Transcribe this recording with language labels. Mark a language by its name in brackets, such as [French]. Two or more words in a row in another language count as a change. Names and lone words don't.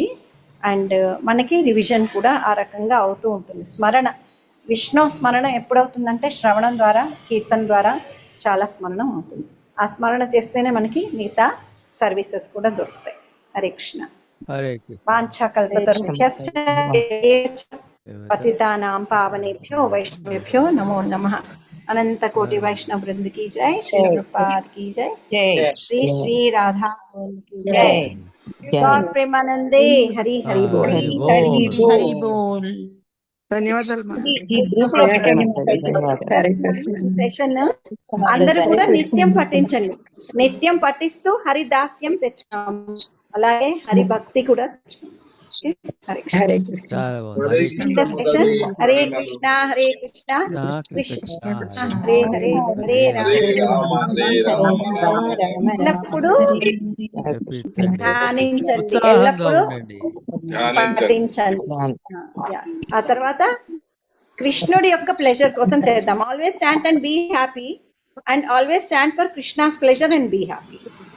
[Telugu] అండ్ మనకి రివిజన్ కూడా ఆ రకంగా అవుతూ ఉంటుంది. స్మరణ, విష్ణు స్మరణ ఎప్పుడవుతుందంటే శ్రవణం ద్వారా, కీర్తన ద్వారా చాలా స్మరణం అవుతుంది. ఆ స్మరణ చేస్తేనే మనకి మిగతా సర్వీసెస్ కూడా దొరుకుతాయి. [Sanskrit] హరే కృష్ణ. హరే కృష్ణ. వాంఛాకల్పతరుభ్యశ్చ పతితానాం పావనేభ్యో వైష్ణవేభ్యో నమో నమః. [Hindi] अनंत कोटि वैष्णव वृंद की जय, श्री प्रभुपाद की जय, श्री श्री राधा की जय, गौर प्रेमानंदे हरि हरि बोल. हरि बोल. [Telugu] ధన్యవాదాలు సెషన్ అందరూ కూడా నిత్యం పఠించండి. నిత్యం పఠిస్తూ హరిదాస్యం తెచ్చుకోము, అలాగే హరి భక్తి కూడా తెచ్చుకోము. [Sanskrit] హరే కృష్ణ. [Telugu] చాలా బాగుంది. సెషన్ [Sanskrit] హరే కృష్ణ హరే కృష్ణ కృష్ణ హరే హరే హరే రామ [Telugu] ఎల్లప్పుడూ ధ్యానించండి, ఎల్లప్పుడూ పఠించండి. ఆ తర్వాత కృష్ణుడి యొక్క ప్లెజర్ కోసం చేద్దాం. [English] always stand and be happy, and always stand for Krishna's pleasure and be happy.